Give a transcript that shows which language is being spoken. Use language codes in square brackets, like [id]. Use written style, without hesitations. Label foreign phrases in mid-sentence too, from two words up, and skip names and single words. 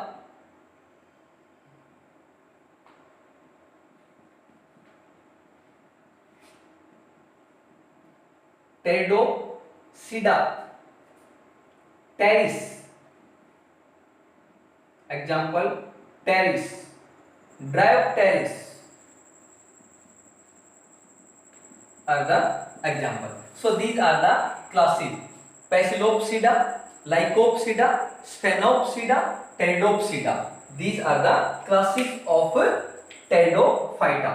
[en] Pteridopsida. Pteris. Example Pteris. Dryopteris are the example. So these are the classes: Pachyllopsida, Lycopsida, Sphenopsida, Pteridopsida. These are the classes of Pteridophyta.